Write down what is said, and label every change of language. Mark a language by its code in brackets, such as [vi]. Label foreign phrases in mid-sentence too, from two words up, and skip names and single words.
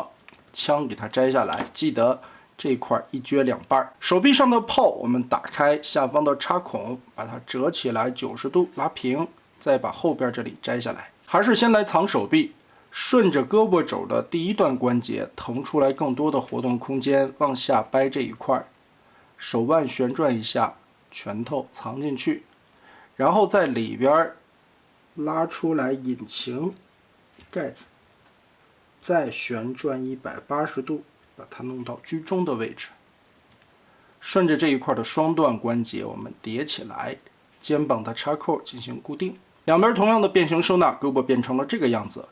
[zh] 槍給它摘下來，記得這塊一撅兩半。手臂上的炮我們打開下方的插孔，把它折起来90度拉平，再把後邊這裡摘下來。還是先來藏手臂。順着胳膊肘的第一段關節腾出來更多的活動空間，往下掰这一塊，手腕旋轉一下，拳頭藏進去，然後在裡邊拉出來引擎蓋子，再旋轉180度，把它弄到居中的位置。順着這一塊的雙段關節我們疊起來，肩膀的插扣進行固定，兩邊同樣的變形收纳，胳膊变成了這個樣子。